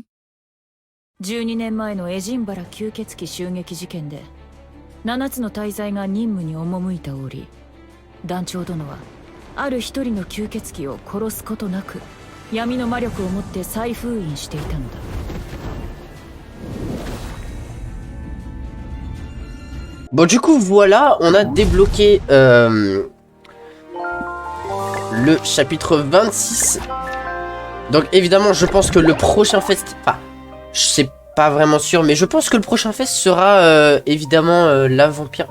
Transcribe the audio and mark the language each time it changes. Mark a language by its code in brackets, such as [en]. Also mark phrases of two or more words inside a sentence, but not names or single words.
[ja] 12 年前のエジンバラ吸血鬼襲撃事件で7つの大罪が任務に赴いた折、団長殿はある一人の吸血鬼を殺すことなく闇の魔力を持って再封印していたのだ。 [fr] Bon du coup voilà, on a débloqué le chapitre 26. Donc évidemment je pense que le prochain fest... Enfin, je sais pas vraiment sûr, mais je pense que le prochain fest sera évidemment la vampire...